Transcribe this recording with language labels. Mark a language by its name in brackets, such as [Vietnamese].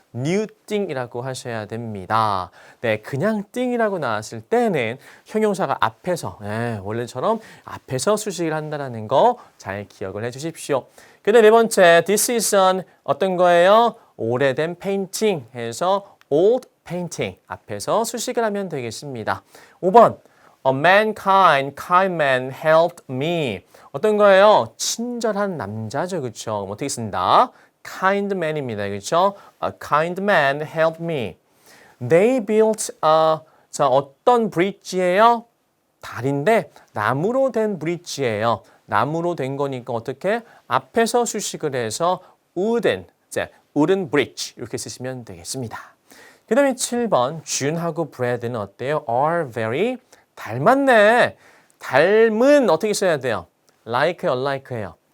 [English] new thing이라고 [Korean] 하셔야 됩니다. 네, 그냥 thing이라고 나왔을 때는 형용사가 앞에서 원래처럼 앞에서 수식을 한다는 거 잘 기억을 해주십시오. 그 다음 네 번째 [English] this is an [Korean] 어떤 거예요? 오래된 페인팅 해서 [English] old painting [Korean] 앞에서 수식을 하면 되겠습니다. [English] 5번 A kind man helped me [Korean] 어떤 거예요? 친절한 남자죠. 그렇죠? 어떻게 쓴다? kind man입니다. 그렇죠? [English] A kind man helped me. They built [Korean] 자, 어떤 bridge예요? 다리인데 나무로 된 bridge예요. 나무로 된 거니까 어떻게? 앞에서 수식을 해서 [English] wooden bridge [Korean] 이렇게 쓰시면 되겠습니다. 그 다음에 7번 준하고 브래드는 어때요? [English] are very [Korean] 닮았네. 닮은 어떻게 써야 돼요? [English] like, unlike예요.